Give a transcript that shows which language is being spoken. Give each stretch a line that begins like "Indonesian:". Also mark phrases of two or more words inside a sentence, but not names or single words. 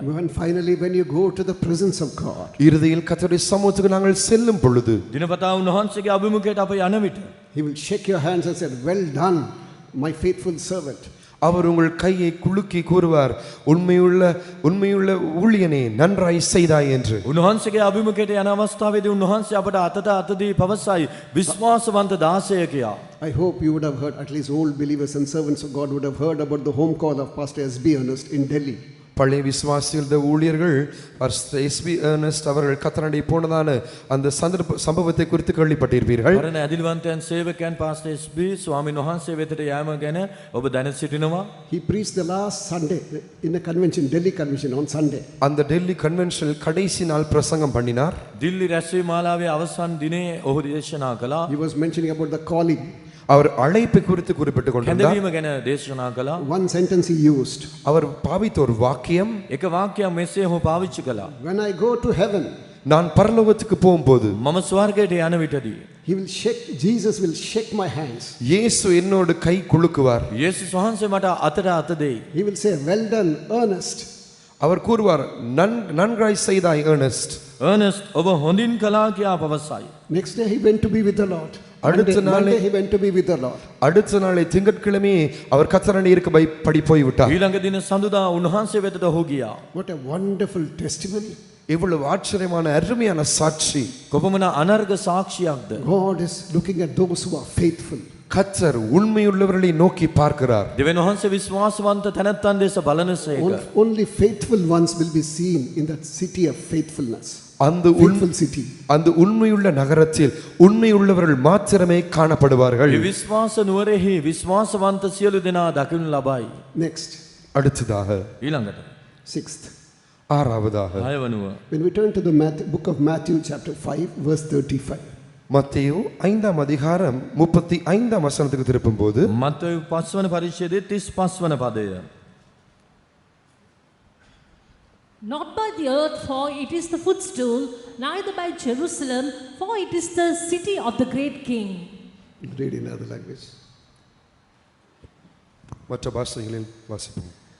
English: And finally, when you go to the presence of God,
Tamil: இறுதியில் கர்த்தருடைய சமூகத்துக்கு நாங்கள் செல்லும் பொழுது
Sinhala: දිනපතා උන්වහන්සේගේ අභිමුඛයට අප යන විට
English: He will shake your hands and say, well done, my faithful servant.
Tamil: அவர் உங்கள் கையை குலுக்கி கூறுவார், உண்மையுள்ள ஊழியனே நன்றாய் செய்தாய் என்று.
Sinhala: උන්වහන්සේගේ අභිමුඛයට යන අවස්ථාවේදී උන්වහන්සේ අපට අතට අතදී පවසයි විශ්වාසවන්ත දාසය කියා.
English: I hope you would have heard, at least old believers and servants of God would have heard about the home call of Pastor S.B. Ernest in Delhi.
Tamil: பழைய விசுவாசிகள் ஊழியர்கள் எஸ்பி எர்னஸ்ட் அவர்கள் கத்தனடை போனதான அந்த சம்பவத்தை குறித்து கேள்விப்பட்டிருப்பீர்கள்.
Sinhala: පරණ ඇදිලිවන්තයන් සේවකයන් පාස්ටර් එස්.බී. ස්වාමීන් වහන්සේ වෙතට යාම ගැන ඔබ දැන සිටිනවා.
English: He preached the last Sunday in a convention, Delhi convention on Sunday.
Tamil: அந்த டெல்லி கன்வென்ஷனில் கடைசி நாள் பிரசங்கம் பண்ணினார்.
Sinhala: දිල්ලි රැස්වීම මාලාවේ අවසන් දිනේ ඔහු දේශනා කළා.
English: He was mentioning about the calling.
Tamil: அவர் அழைப்பை குறித்து குறிப்பிட்டுக் கொண்டிருந்தார்.
Sinhala: කැඳවීම ගැන දේශනා කළා.
English: One sentence he used.
Tamil: அவர் பாவித்த ஒரு வாக்கியம்,
Sinhala: එක වාක්‍යයක් මෙසේ ඔහු පාවිච්චි කළා.
English: When I go to heaven,
Tamil: நான் பரலோகத்துக்கு போகும்போது
Sinhala: මම ස්වර්ගයට යන විටදී
English: Jesus will shake my hands.
Tamil: இயேசு என்னோடு கை குலுக்குவார்.
Sinhala: යේසුස් වහන්සේ මට අතට අත දෙයි.
English: He will say, well done, Ernest.
Tamil: அவர் கூறுவார், நன்றாய் செய்தாய் எர்னஸ்ட்.
Sinhala: Ernest ඔබ හොඳින් කළා කියා පවසයි.
English: Next day he went to be with the Lord. Monday he went to be with the Lord.
Tamil: அடுத்த நாளை திங்கட்கிழமை அவர் கர்த்தரண்டை இருக்க போய் விட்டார்.
Sinhala: ඊළඟ දින සඳුදා උන්වහන්සේ වෙතට ඔහු ගියා.
English: What a wonderful testimony.
Tamil: எவ்வளவு ஆச்சரியமான அருமையான சாட்சி.
Sinhala: කොපමණ අනර්ග සාක්ෂියක්ද.
English: God is looking at those who are faithful.
Tamil: கர்த்தர் உண்மையுள்ளவர்களை நோக்கி பார்க்கிறார்.
Sinhala: දෙවියන් වහන්සේ විශ්වාසවන්ත තැනැත්තන් දෙස බලනසේක.
English: Only faithful ones will be seen in that city of faithfulness.
Tamil: அந்த
English: Faithful city.
Tamil: அந்த உண்மையுள்ள நகரத்தில் உண்மையுள்ளவர்கள் மாத்திரமே காணப்படுவார்கள்.
Sinhala: මේ විශ්වාස නුවරෙහි විශ්වාසවන්ත සියලු දෙනා දකිනු ලබයි.
English: Next,
Tamil: அடுத்ததாக
Sinhala: ඊළඟට
English: sixth.
Tamil: ஆறாவதாக
Sinhala: හයවනුව
English: When we turn to the book of Matthew chapter 5 verse 35.
Tamil: மத்தேயு 5ஆம் அதிகாரம் 35ஆம் வசனத்துக்கு திருப்பும்போது
Sinhala: මත්තයු 5 වන පරිච්ඡේදයේ 35 වන පදය.
English: Not by the earth, for it is the footstool, neither by Jerusalem, for it is the city of the great king. Read in other language.
Tamil: மற்ற பாஷைகளில் வாசிப்போம்.